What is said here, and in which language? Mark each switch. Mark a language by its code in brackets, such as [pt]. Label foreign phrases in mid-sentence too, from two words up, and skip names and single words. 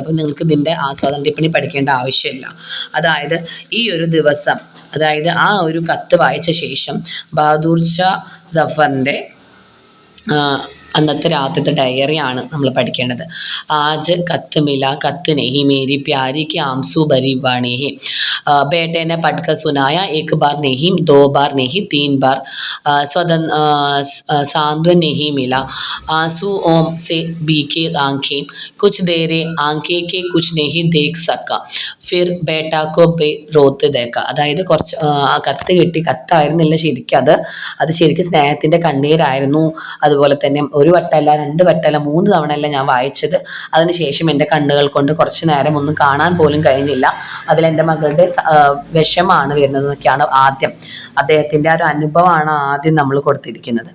[ml] അപ്പം നിങ്ങൾക്ക് ഇതിൻ്റെ [hi] आस्वादन टिप्पणी [ml] പഠിക്കേണ്ട ആവശ്യമില്ല. അതായത് ഈ ഒരു ദിവസം, അതായത് ആ ഒരു കത്ത് വായിച്ച ശേഷം ബഹദൂർ ഷാ സഫറിൻ്റെ അന്നത്തെ രാത്രിത്തെ ഡയറിയാണ് നമ്മൾ പഠിക്കേണ്ടത്. [hi] आज ख़त मिला ख़त नहीं मेरी प्यारी की आँसू भरी वाणी है, बेटे ने पढ़कर सुनाया एक बार नहीं, 2 बार नहीं, 3 बार, सांत्वन नहीं मिला, आंसुओं से भीगी आंखें, कुछ देरे आंखें के कुछ नहीं देख सका, फिर बेटा को रोते देखा. [ml] അതായത് കുറച്ച് കത്ത് കിട്ടി, കത്തായിരുന്നില്ല ശരിക്കും, അത് ശരിക്കും സ്നേഹത്തിൻ്റെ കണ്ണീരായിരുന്നു. അതുപോലെ തന്നെ 1 വട്ടമല്ല 2 വട്ടമല്ല 3 തവണയല്ല ഞാൻ വായിച്ചത്. അതിനുശേഷം എൻ്റെ കണ്ണുകൾ കൊണ്ട് കുറച്ച് നേരം ഒന്നും കാണാൻ പോലും കഴിഞ്ഞില്ല. അതിലെൻ്റെ മകളുടെ വിഷമാണ് വരുന്നത് എന്നൊക്കെയാണ് ആദ്യം അദ്ദേഹത്തിൻ്റെ ആ ഒരു അനുഭവമാണ് ആദ്യം നമ്മൾ കൊടുത്തിരിക്കുന്നത്.